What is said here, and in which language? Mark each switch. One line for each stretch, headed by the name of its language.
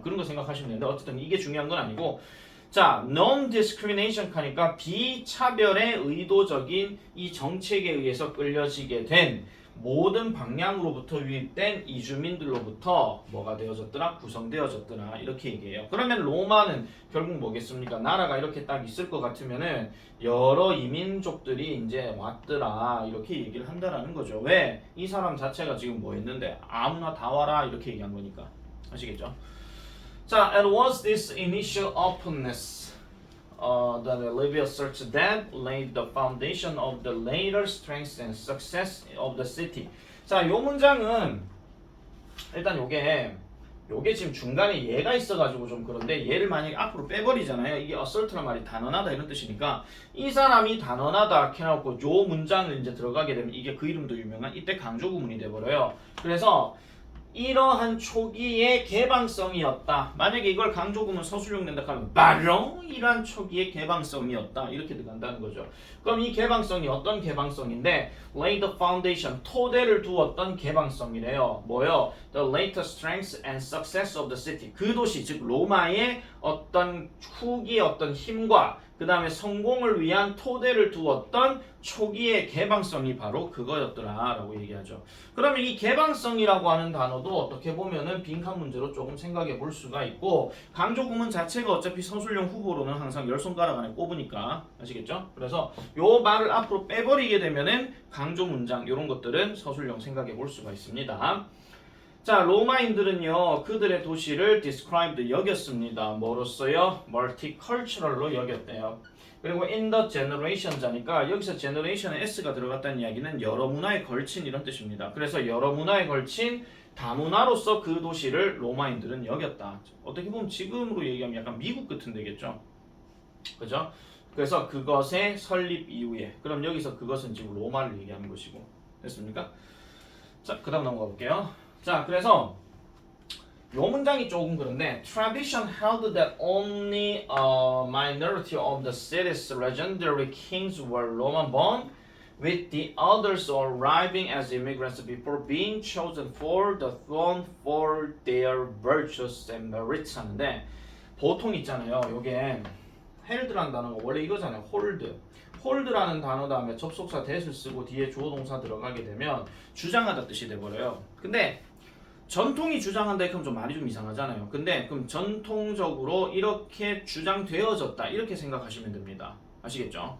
Korean: 그런 거 생각하시면 되는데 어쨌든 이게 중요한 건 아니고, 자, non-discrimination 하니까 비차별의 의도적인 이 정책에 의해서 끌려지게 된 모든 방향으로부터 유입된 이주민들로부터 뭐가 되어졌더라? 구성되어졌더라. 이렇게 얘기해요. 그러면 로마는 결국 뭐겠습니까? 나라가 이렇게 딱 있을 것 같으면은 여러 이민족들이 이제 왔더라. 이렇게 얘기를 한다라는 거죠. 왜? 이 사람 자체가 지금 뭐 했는데? 아무나 다 와라. 이렇게 얘기한 거니까. 아시겠죠?
English: 자, and was this initial openness that Livy asserts that laid the foundation of the later strength and success of the city.
Korean: 자, 요 문장은 일단 요게 지금 중간에 얘가 있어가지고 좀 그런데 얘를 만약에 앞으로 빼버리잖아요. 이게 assert란 말이 단언하다 이런 뜻이니까 이 사람이 단언하다 이렇게 해놓고 요 문장을 이제 들어가게 되면 이게 그 이름도 유명한 이때 강조 구문이 돼버려요. 그래서 이러한 초기의 개방성이었다. 만약에 이걸 강조구문 서술용 낸다 하면 바로 이러한 초기의 개방성이었다. 이렇게 들어간다는 거죠. 그럼 이 개방성이 어떤 개방성인데
English: lay the foundation,
Korean: 토대를 두었던 개방성이래요. 뭐요?
English: The later strength and success of the city.
Korean: 그 도시, 즉 로마의 어떤 후기의 어떤 힘과 그 다음에 성공을 위한 토대를 두었던 초기의 개방성이 바로 그거였더라 라고 얘기하죠. 그러면 이 개방성이라고 하는 단어도 어떻게 보면은 빈칸 문제로 조금 생각해 볼 수가 있고, 강조 구문 자체가 어차피 서술형 후보로는 항상 10손가락 안에 꼽으니까 아시겠죠? 그래서 요 말을 앞으로 빼버리게 되면은 강조 문장 이런 것들은 서술형 생각해 볼 수가 있습니다. 자, 로마인들은요 그들의 도시를 described 여겼습니다. 뭐로써요? multicultural로 여겼대요. 그리고
English: in the generations
Korean: 자니까 여기서 generation에 s가 들어갔다는 이야기는 여러 문화에 걸친 이런 뜻입니다. 그래서 여러 문화에 걸친 다문화로서 그 도시를 로마인들은 여겼다. 어떻게 보면 지금으로 얘기하면 약간 미국 같은 데겠죠. 그죠? 그래서 그것의 설립 이후에, 그럼 여기서 그것은 지금 로마를 얘기하는 것이고, 됐습니까? 자, 그 다음 넘어가 볼게요. 자, 그래서 요 문장이 조금 그런데
English: tradition held that only a minority of the city's legendary kings were Roman born, with the others arriving as immigrants before being chosen for the throne for their virtues and merits
Korean: 하는데, 보통 있잖아요. 요게 held라는 단어가 원래 이거잖아요. 홀드라는 단어 다음에 접속사 that을 쓰고 뒤에 주어 동사 들어가게 되면 주장하다 뜻이 돼버려요. 근데 전통이 주장한다 그럼 좀 말이 좀 이상하잖아요. 근데 그럼 전통적으로 이렇게 주장되어졌다 이렇게 생각하시면 됩니다. 아시겠죠?